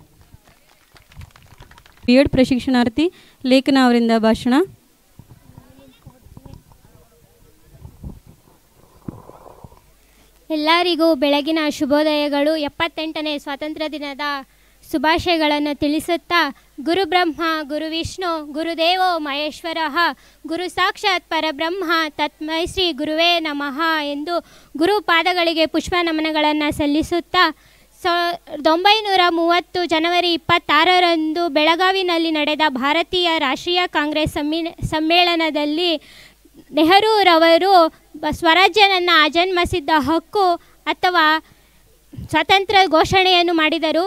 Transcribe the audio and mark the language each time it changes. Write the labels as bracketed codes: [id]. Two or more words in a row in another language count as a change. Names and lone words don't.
[kn] B.Ed ಪ್ರಶಿಕ್ಷಣಾರ್ಥಿ ಲೇಖನ ಅವರಿಂದ ಭಾಷಣ. ಎಲ್ಲರಿಗೂ ಬೆಳಗಿನ ಶುಭೋದಯಗಳು. 78ನೇ ಸ್ವಾತಂತ್ರ್ಯ ದಿನದ ಶುಭಾಶಯಗಳನ್ನು ತಿಳಿಸುತ್ತಾ, [sa] ಗುರು ಬ್ರಹ್ಮ ಗುರು ವಿಷ್ಣು ಗುರುದೇವೋ ಮಹೇಶ್ವರಃ ಗುರು ಸಾಕ್ಷಾತ್ ಪರಬ್ರಹ್ಮ ತಸ್ಮೈ ಶ್ರೀ ಗುರುವೇ ನಮಃ [kn] ಎಂದು ಗುರು ಪಾದಗಳಿಗೆ ಪುಷ್ಪ ನಮನಗಳನ್ನು ಸಲ್ಲಿಸುತ್ತಾ, 1930 ಜನವರಿ 26ರಂದು ಬೆಳಗಾವಿನಲ್ಲಿ ನಡೆದ ಭಾರತೀಯ ರಾಷ್ಟ್ರೀಯ ಕಾಂಗ್ರೆಸ್ ಸಮ್ಮೇಳನದಲ್ಲಿ ನೆಹರೂರವರು ಸ್ವರಾಜ್ಯನನ್ನು ಅಜನ್ಮಸಿದ್ಧ ಹಕ್ಕು ಅಥವಾ ಸ್ವಾತಂತ್ರ್ಯ ಘೋಷಣೆಯನ್ನು ಮಾಡಿದರು.